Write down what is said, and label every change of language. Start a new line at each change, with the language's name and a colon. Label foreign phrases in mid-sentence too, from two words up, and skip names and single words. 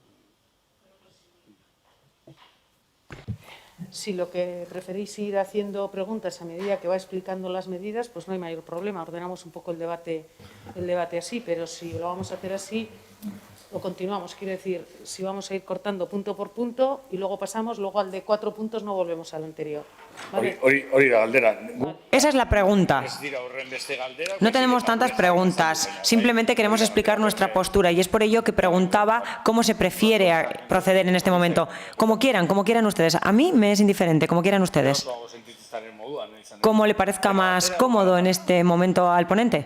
Spanish: Si lo que preferís ir haciendo preguntas a medida que va explicando las medidas, pues no hay mayor problema. Ordenamos un poco el debate así, pero si lo vamos a hacer así, o continuamos? Quiero decir, si vamos a ir cortando punto por punto y luego pasamos, luego al de 4 puntos no volvemos al anterior. ¿Vale?
Basque: Hori da galdera.
Spanish: Esa es la pregunta.
Basque: Ez dira horrenbeste galdera.
Spanish: No tenemos tantas preguntas, simplemente queremos explicar nuestra postura y es por ello que preguntaba cómo se prefiere proceder en este momento. Como quieran ustedes. A mí me es indiferente, como quieran ustedes. Como le parezca más cómodo en este momento al ponente.